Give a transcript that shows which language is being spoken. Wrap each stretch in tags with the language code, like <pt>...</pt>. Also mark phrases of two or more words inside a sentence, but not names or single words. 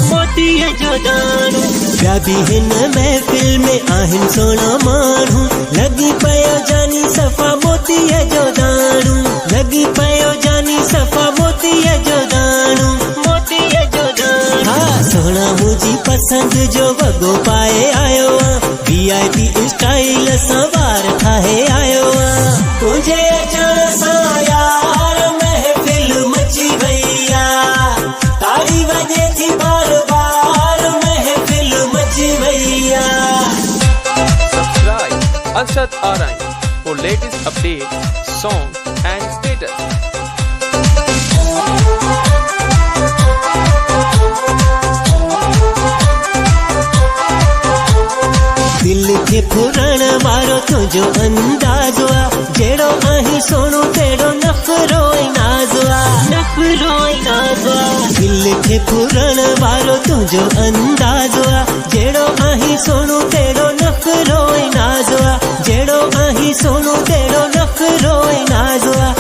<sd>ॿिया भी हिन महफिल में आहिन सोना मानू लगी पयो जानी सफा मोतीअ जो दानू लगी पयो जानी सफा मोतीअ जो दानू हाँ सोना मुझी पसंद जो वगो पाए आयो VIP स्टाइल सवार ठाहे आयो तुझे अचण सां यार महफिल मची भैया ताड़ी वजे थी बार बार महफिल मची भैया</sd> <en>Subscribe Arshad Arai for latest updates, songs and status.</en> <sd>दिल के फुरण वारो तुझो अंदाज़ो जेड़ो आही सोनो तेड़ो नखरो नाज़ो दिल के फुरण वारो तुझो अंदाज़ो जेड़ो आही सोनो तेड़ो नखरो नाज़ो जेड़ो आही सोनो तेड़ो नखरो नाज़ो</sd>